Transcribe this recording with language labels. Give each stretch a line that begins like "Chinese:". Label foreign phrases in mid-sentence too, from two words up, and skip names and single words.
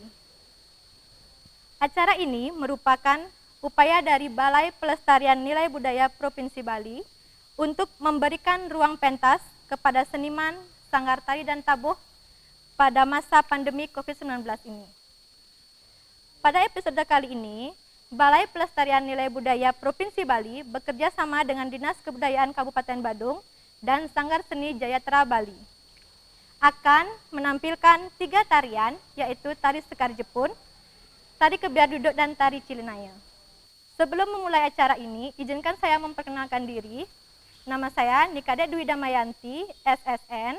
Indonesian: Acara ini merupakan upaya dari Balai Pelestarian Nilai Budaya Provinsi Bali untuk memberikan ruang pentas kepada seniman, sanggar tari dan tabuh pada masa pandemi COVID-19 ini. Pada episode kali ini, Balai Pelestarian Nilai Budaya Provinsi Bali bekerja sama dengan Dinas Kebudayaan Kabupaten Badung dan Sanggar Seni Jayatra Bali akan menampilkan 3 tarian, yaitu tari Sekar Jepun, tari Kebiar Duduk, dan tari Cilinaya. Sebelum memulai acara ini, izinkan saya memperkenalkan diri. Nama saya Nikade Dwi Damayanti, SSN.